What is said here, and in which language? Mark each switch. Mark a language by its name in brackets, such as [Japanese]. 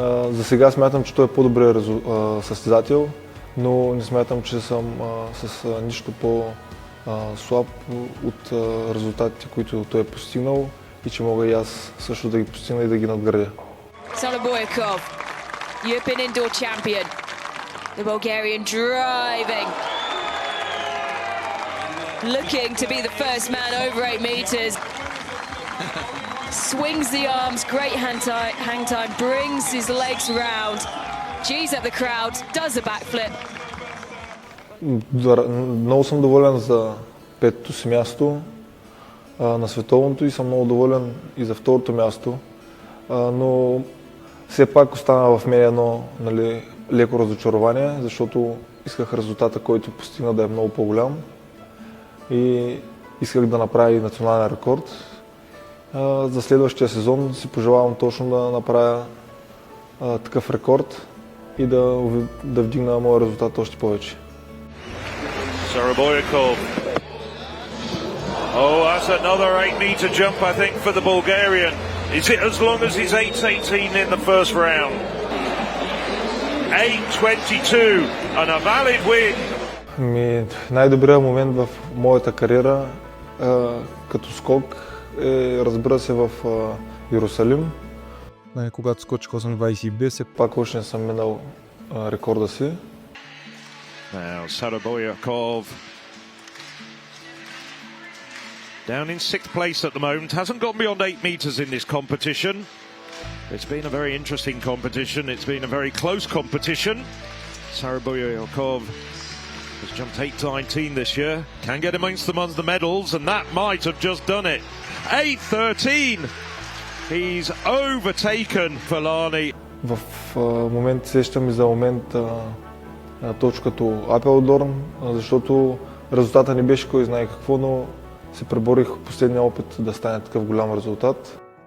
[Bulgarian] За сега смятам, че той е по-добрият състезател, но не смятам, че съм с нищо по-слаб от резултатите, които той е постигнал и че мога и аз също да ги постигна и да ги надградя. [English] Saravilkov, European Indoor Champion, the Bulgarian driving, looking to be the first man over 8 meters. Swings the arms, great hang time, brings his legs round, G's up the crowd, does a backflip. [Bulgarian] Много съм доволен за петото си място на световното и съм много доволен и за второто място, но все пак остана в мен едно, нали, леко разочарование, защото исках резултата, който постигна, да е много по-голям и исках да направя и национален рекорд. За следващия сезон си пожелавам точно да направя такъв рекорд и да вдигна моя резултат още повече. [English] Saraboyakov. Oh, that's another 8-meter jump, I think, for the Bulgarian. Is it as long as his 8.18 in the first round? 8.22 and a valid win. [Bulgarian] Най-добрият момент в моята кариера като скок е, разбира се, в Йерусалим. Когато скочих 8.22, Пак още не съм минал рекорда си. [English] Now, Saraboyakov down in 6th place at the moment. Hasn't gone beyond 8 meters in this competition. It's been a very interesting competition. It's been a very close competition. Saraboyakov has jumped 8.19 this year. Can get amongst the medals, and that might have just done it. 8.13. He's overtaken Falani. [Bulgarian] В момента сещам и за момент точно като Апелдорн, защото резултата не беше кой знае какво, но се преборих в последния опит да стане такъв голям резултат.